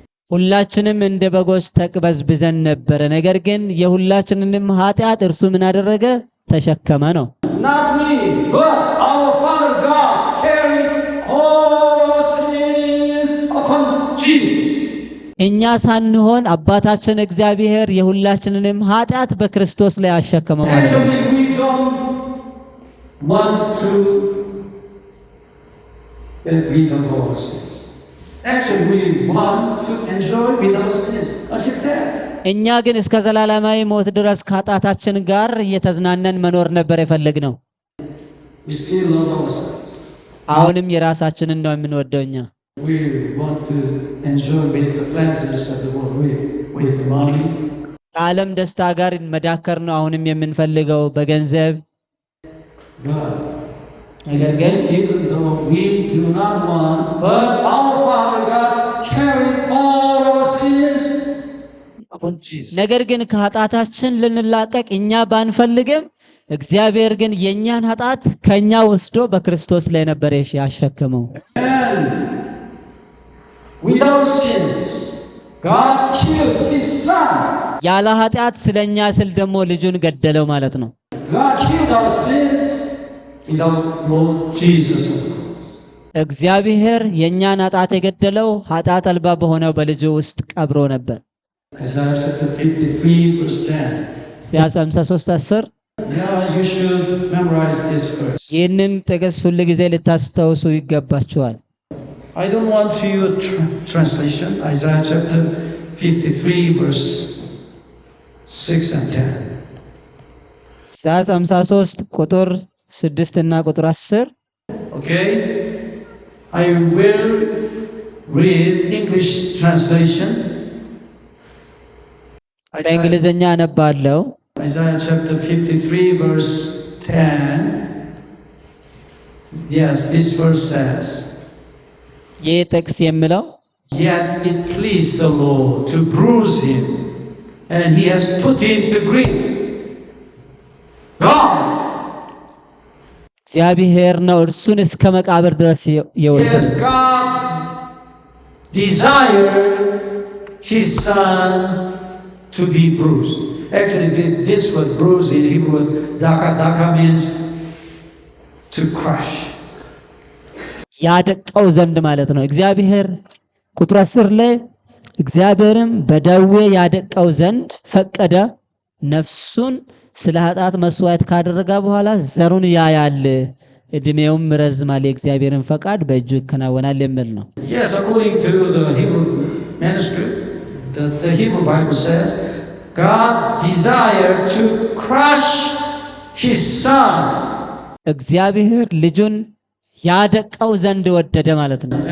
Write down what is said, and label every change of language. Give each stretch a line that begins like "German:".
Amharic: ሁላችንም እንደ በጎች ተቅበዝብዘን ነበረ፣ ነገር ግን የሁላችንንም ኃጢአት እርሱ ምን አደረገ? ተሸከመ ነው።
English: Not we, but our Father God carried all our sins upon Jesus.
Amharic: እኛ ሳንሆን አባታችን እግዚአብሔር የሁላችንንም ኃጢአት በክርስቶስ ላይ አሸከመ ማለት ነው።
English: Actually, we don't want to get rid of our sins. Actually, we want to enjoy without sins until death.
Amharic: እኛ ግን እስከ ዘላለማዊ ሞት ድረስ ከኃጢአታችን ጋር እየተዝናነን መኖር ነበር የፈለግነው።
English: We still love ourselves.
Amharic: አሁንም የራሳችንን ነው የምንወደው እኛ።
English: We want to enjoy with the pleasures of the world, with money.
Amharic: ከዓለም ደስታ ጋር መዳከር ነው አሁንም የምንፈልገው በገንዘብ።
English: But
Amharic: ነገር ግን
English: even though we do not want, but our Father God carried all our sins upon Jesus.
Amharic: ነገር ግን ከኃጢአታችን ልንላቀቅ እኛ ባንፈልግም እግዚአብሔር ግን የኛን ኃጢአት ከኛ ወስዶ በክርስቶስ ላይ ነበር ያሸከመው።
English: And without sins, God killed His Son.
Amharic: ያለ ኃጢአት ስለኛ ስል ደግሞ ልጁን ገደለው ማለት ነው።
English: God killed our sins without Lord Jesus on the cross.
Amharic: እግዚአብሔር የኛን ኃጢአት የገደለው ኃጢአት አልባ በሆነው በልጁ ውስጥ ቀብሮ ነበር።
English: Isaiah chapter 53 verse 10.
Amharic: ኢሳይያስ 53:10
English: Yeah, you should memorize this verse.
Amharic: ይህንን ጥቅስ ሁል ጊዜ ልታስተውሱ ይገባችኋል።
English: I don't want to use translation. Isaiah chapter 53 verse 6 and 10. ኢሳይያስ 53 ቁጥር 6 እና ቁጥር 10 Okay? I will read English translation.
Amharic: በእንግሊዝኛ አነባለሁ።
English: Isaiah chapter 53 verse 10. Yes, this verse says,
Amharic: ይህ ጥቅስ የሚለው
English: yet it pleased the Lord to bruise him, and he has put him to grief. God.
Amharic: እግዚአብሔር ነው እርሱን እስከ መቃብር ድረስ የወሰደው።
English: Yes, God desired his son to be bruised. Actually, this word bruised in Hebrew, daka means to crush.
Amharic: ያደቀው ዘንድ ማለት ነው። እግዚአብሔር ቁጥር 10 ላይ እግዚአብሔርም በደዌ ያደቀው ዘንድ ፈቀደ፣ ነፍሱን ስለ ኃጢአት መስዋዕት ካደረገ በኋላ ዘሩን ያያል፣ እድሜውም ረዝማል፣ የእግዚአብሔርን ፈቃድ በእጁ ይከናወናል የሚል ነው።
English: Yes, according to the Hebrew manuscript, the Hebrew Bible says God desired to crush his son.
Amharic: እግዚአብሔር ልጁን ያደቀው ዘንድ ወደደ ማለት ነው።